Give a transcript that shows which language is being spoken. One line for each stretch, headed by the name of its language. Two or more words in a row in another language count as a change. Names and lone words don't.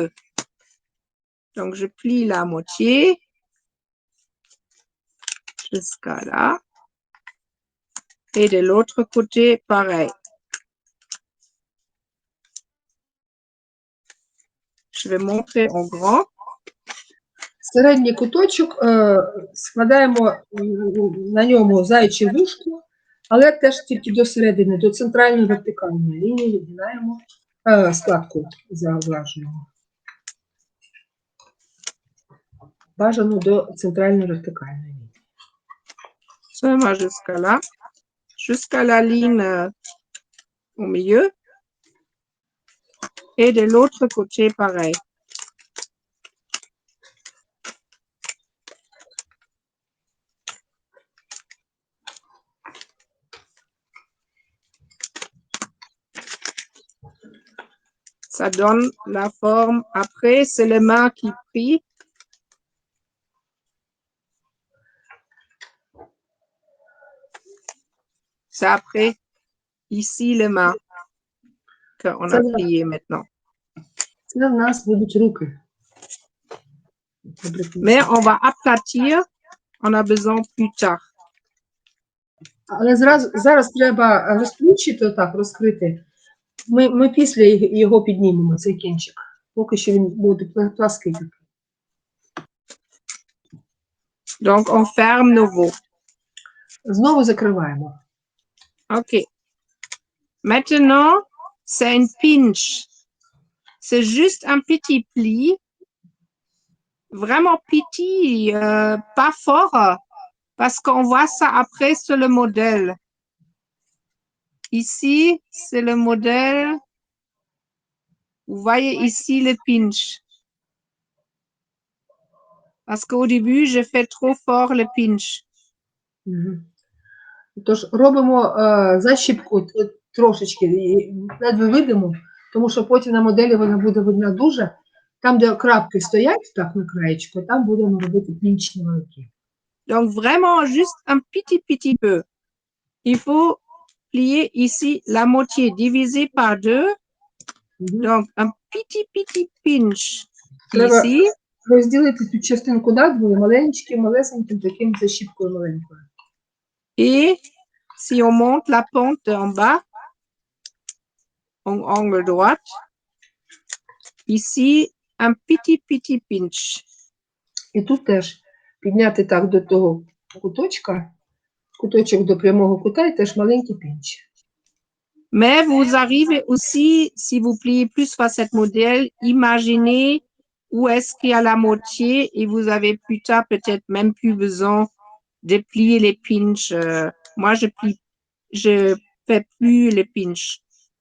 French: Donc, je plie la moitié jusqu'à là. Et de l'autre côté, pareil. Je vais montrer en grand.
Ukrainian: Середній куточок складаємо на ньому заяче вушко, але теж тільки до середини, до центральної вертикальної лінії вигинаємо складку заглажуємо. Бажано до центральної вертикальної лінії.
French: Seulement jusqu'à là. Jusqu'à la ligne au milieu. Et de l'autre côté, pareil. Ça donne la forme. Après, c'est les mains qui plient. C'est après, ici, les mains qu'on a plié maintenant.
Ukrainian: Це в нас будуть руки.
French: Mais on va aplatir. On a besoin plus tard.
Ukrainian: Але зараз треба розплющити, отак, розкрити. Ми після його піднімемо, цей кінчик. Поки що він буде плаский.
French: Donc, on ferme nouveau.
Ukrainian: Знову закриваємо.
French: OK. Maintenant, c'est une pinch. C'est juste un petit pli. Vraiment petit, pas fort. Parce qu'on voit ça après sur le modèle. Ici, c'est le modèle. Vous voyez ici le pinch. Parce qu'au début, je fais trop fort le pinch.
Ukrainian: Тож робимо защіпку трошечки, ледве видимо, тому що потім на моделі вона буде видна дуже. Там, де крапки стоять, так на краєчку, там будемо робити пінч невеликий.
French: Donc, vraiment, juste un petit peu. Il faut plier ici la moitié divisé par 2. Donc, un petit pinch
Ukrainian: Треба
French: ici.
Ukrainian: розділити цю частинку надвою малесеньким таким защіпкою маленькою.
French: Et si on monte la pente en bas, en angle droite, ici, un petit pinch.
Ukrainian: І тут теж підняти так до того куточка, куточок до прямого кута і теж маленький пінч.
French: Mais vous arrivez aussi, si vous pliez plus sur cette modèle, imaginez où est-ce qu'il y a la moitié et vous avez plus tard peut-être même plus besoin de plier les pinches. Moi, je fais plus les pinches.